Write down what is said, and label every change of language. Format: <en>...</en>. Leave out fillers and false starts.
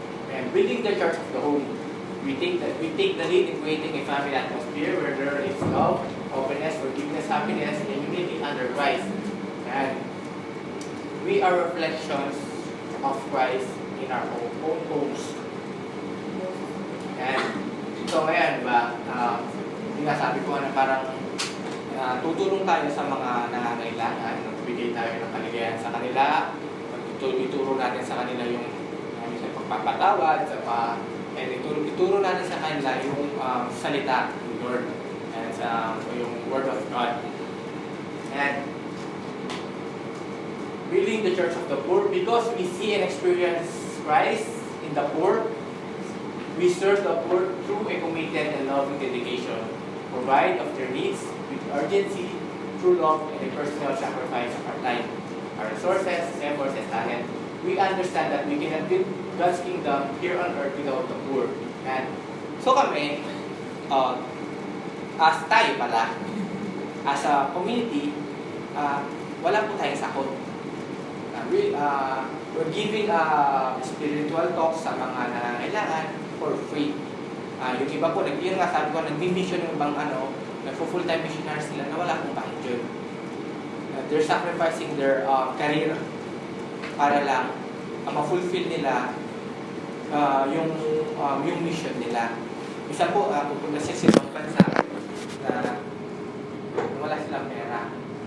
<en>And building the church of the home, we take the lead in creating a family atmosphere where there is love, openness, forgiveness, happiness, and unity under Christ. And we are reflections of Christ in our own homes.</en> <tl>And so ngayon, diba, yung sabi ko na parang tutulong tayo sa mga nangangailangan, magbigay tayo ng kaligayahan sa kanila, ituro natin sa kanila yung pagpapatawad, and ituro natin sa kanila yung salita ng Lord, and yung Word of God.</tl> <en>And building the church of the poor, because we see and experience Christ in the poor, we serve the poor through a committed and loving dedication, provide of their needs with urgency, through love, and a personal sacrifice of our time, our resources, efforts, and talent. We understand that we cannot build God's kingdom here on earth without the poor.</en> <tl>And so kami, as tayo pala,</tl> <en>as a community,</en> <tl>wala po tayong sakot.</tl> <en>We're giving spiritual talks</en> <tl>sa mga nangangailangan</tl> <en>for free.</en> <tl>Yung iba po, yun nga sabi ko, nag-mission yung ibang nagpo-full-time missionaries nila na wala pong bahid yun.</tl> <en>They're sacrificing their career</en> <tl>para lang ma-fulfill nila yung mission nila. Isa po, pupunta siya sa ibang bansa na wala silang pera.</tl>